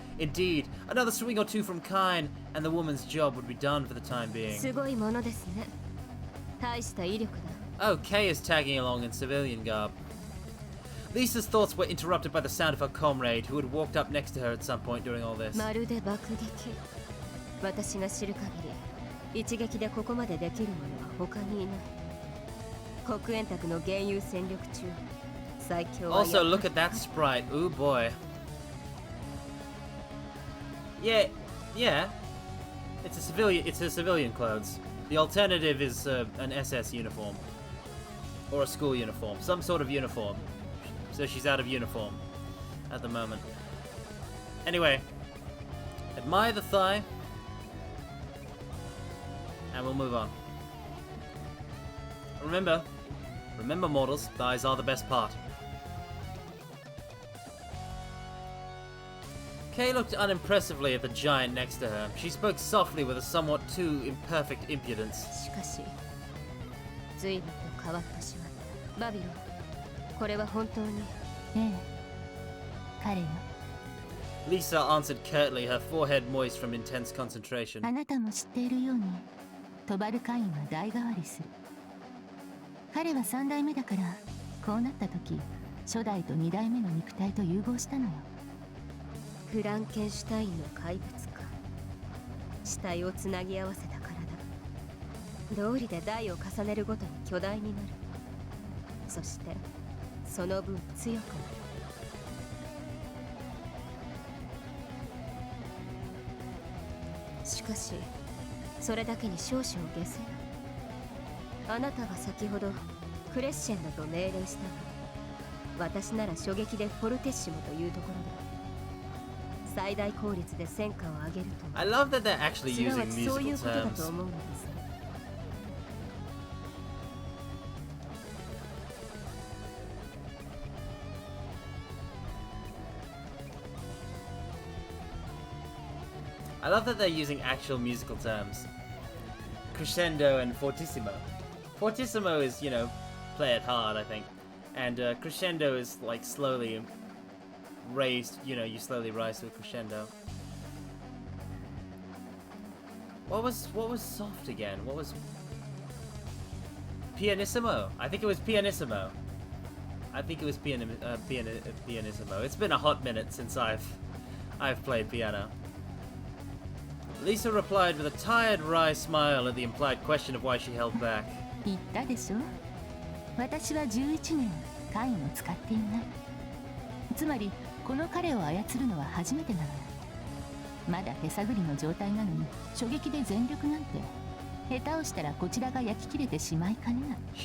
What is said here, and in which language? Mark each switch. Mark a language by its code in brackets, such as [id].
[en] Indeed, another swing or two from Cain, and the woman's job would be done for the time being. [ja] すごいものですね。大した威力だ。 [en] Oh, Kay is tagging along in civilian garb. Lisa's thoughts were interrupted by the sound of her comrade, who had walked up next to her at some point during all this. [ja] まるで爆撃。私が知る限り、一撃でここまでできるものは他にいない。黒煙卓の現有戦力中、最強は。 [en] Also, look at that sprite. Ooh boy. Yeah. It's a civilian clothes. The alternative is an SS uniform. Or a school uniform. Some sort of uniform. So she's out of uniform at the moment. Anyway. Admire the thigh. And we'll move on. Remember, mortals, thighs are the best part. Kay looked unimpressively at the giant next to her. She spoke softly with a somewhat too imperfect impudence. [ja] しかし、随分と変わってしまった。バビロン、これは本当に。ええ、彼よ。 Lisa answered curtly, her forehead moist from intense concentration. あなたも知っているように、トバルカインは代替わりする。彼は3代目だから、こうなった時、初代と2代目の肉体と融合したのよ。フランケンシュタインの怪物か。死体をつなぎ合わせた体。道理で代を重ねるごとに巨大になる。そしてその分強くなる。しかしそれだけに少々下せない。あなたが先ほどクレッシェンドと命令したが、私なら初撃でフォルテッシモというところだ。最大効率で戦果を上げると。 [en] I love that they're actually [ja] すな [en] using [ja] わちそうい [en] musical [ja] うことだ [en] terms. [ja] と思うのです。 [en] I love that they're using actual musical terms. Crescendo and fortissimo. Fortissimo is, you know, play it hard, I think. And crescendo is like slowly raised, you know, you slowly rise to a crescendo. What was soft again? What was pianissimo? I think it was pianissimo. I think it was pianissimo. It's been a hot minute since I've played piano. Lisa replied with a tired, wry smile at the implied question of why she held back. [ja] 言ったでしょ。私は11年カインを使っていない。つまりこの彼を操るのは初めてなのよ。まだ手探りの状態なのに初撃で全力なんて下手をしたらこちらが焼き切れてしまいかねない。